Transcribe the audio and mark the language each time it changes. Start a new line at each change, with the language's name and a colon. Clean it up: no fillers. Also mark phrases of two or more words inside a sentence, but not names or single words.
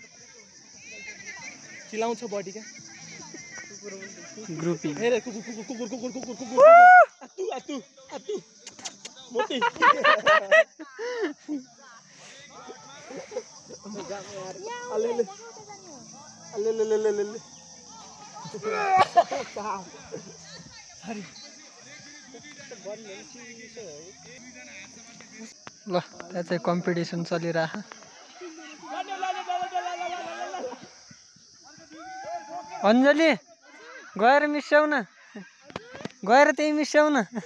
Nepali: चिलाउँछ बडी क्या ग्रुपिङ। हेरे कुकुर कुकुर कुकुर कुकुर कुकुर कुकुर आतु आतु आतु मोटी। अले ले अले ले ले ले ले ल त्यहाँ चाहिँ कम्पिटिसन चलिरह। अञ्जली गएर मिसाउ न, गएर त्यही मिसाउ न।